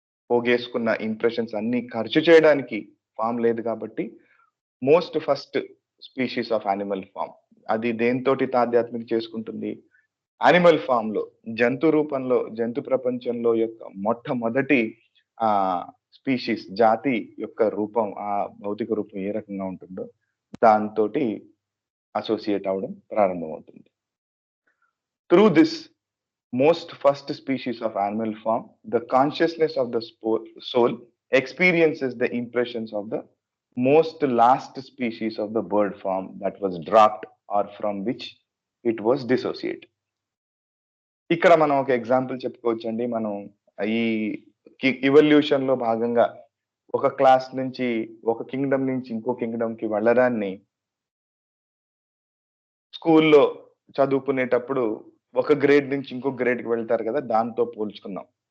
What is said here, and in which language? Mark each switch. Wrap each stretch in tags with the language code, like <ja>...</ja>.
<te>పోగేసుకున్న impressions అన్ని ఖర్చు చేయడానికి ఫామ్ లేదు కాబట్టి</te> <en>most first species of animal form</en> <te>అది దేంతోటి తాదాత్మ్యం చేసుకుంటుంది, యానిమల్ ఫామ్ లో, జంతు రూపంలో, జంతు ప్రపంచంలో యొక్క మొట్టమొదటి స్పీషీస్ జాతి యొక్క రూపం, ఆ భౌతిక రూపం ఏ రకంగా ఉంటుందో దాంతో అసోసియేట్ అవడం ప్రారంభమవుతుంది. Through this</te> <en>most first species of animal form, the consciousness of the soul experiences the impressions of the most last species of the bird form that was dropped or from which it was dissociated.</en> <te>ఇక్కడ మనం ఒక example చెప్పుకోవచ్చండి. మనం ఈ evolution లో భాగంగా ఒక class నుంచి, ఒక కింగ్డమ్ నుంచి ఇంకో కింగ్డమ్ కి వెళ్ళడాన్ని స్కూల్లో చదువుకునేటప్పుడు ఒక గ్రేడ్ నుంచి ఇంకో గ్రేడ్ కి వెళ్తారు కదా, దాంతో పోల్చుకుందాం.</te>